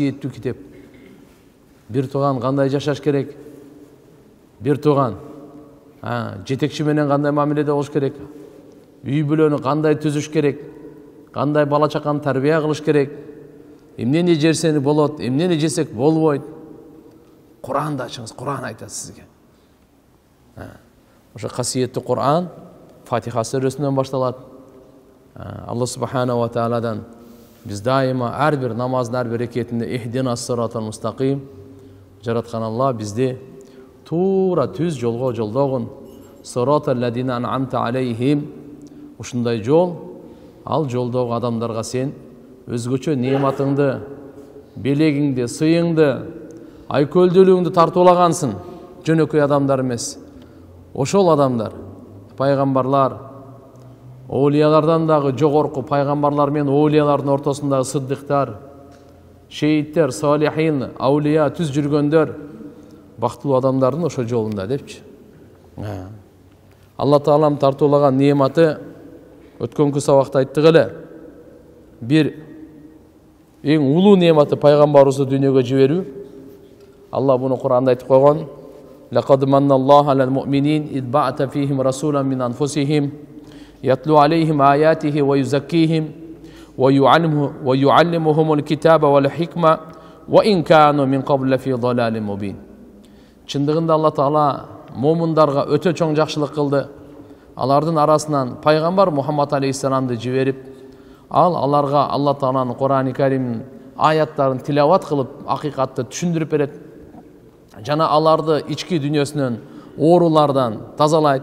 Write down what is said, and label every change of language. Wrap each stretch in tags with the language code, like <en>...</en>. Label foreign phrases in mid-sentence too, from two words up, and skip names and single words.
<ky>Ушундай касиеттүү китеп. бир тууган кандай жашаш керек, бир тууган жетекчи менен кандай мамиледе болуш керек, үй бүлөнү кандай түзүш керек, кандай бала чаканы тарбия кылыш керек, эмнени жерсени болот, эмнени жесек болбойт. Куранды ачыңыз, Куран айтат сизге. Ошо касиеттүү Куран Фатиха сүрөсүнөн башталат. Алла</ky> <ar>سبحانه وتعالى</ar> <ky>биз дайыма ар бир намаздын ар бир рекетинде</ky> <ar>اهدنا الصراط المستقيم,</ar> <ky>жараткан Алла бизди туура түз жолго жолдогун.</ky> <ar>صراط الذين أنعمت عليهم,</ar> <ky>ушундай жол, ал жолдогу адамдарга сен өзгөчө неmatыңды, белегиңди, сыйыңды, айкөлдүүлүгүңдү тартуулагансың. Жөнөкөй адамдар эмес. Ошол адамдар, пайгамбарлар, оолиялардан дагы жогорку пайгамбарлар менен оолиялардын ортосундагы сыддыктар, шейиттер, салихин, аулия түз жүргөндөр бактылуу адамдардын ошо жолунда депчи. Алла Таалам тартуулаган неаматы өткөнкү сабакта айттык эле. Бир эң улуу неаматы пайгамбарыбызды дүйнөгө жиберүү. Алла буну Куранда айтып койгон.</ky> <ar>لقد من الله على المؤمنين إذ بعث فيهم رسولا من أنفسهم يتلو عليهم آياته ويزكيهم ويعلمهم الكتاب والحكمة وإن كانوا من قبل في ضلال مبين.</ar> <ky>Чындыгында Алла Таала момундарга өтө чоң жакшылык кылды. Алардын арасынан пайгамбар Мухаммад алейхиссаламды жиберип, аларга Алла Тааланын Куран-ы Каримдин аяттарын тилават кылып, акыйкатты түшүндүрүп берет. Жана аларды ички дүйнөсүнөн оорулардан тазалайт.</ky>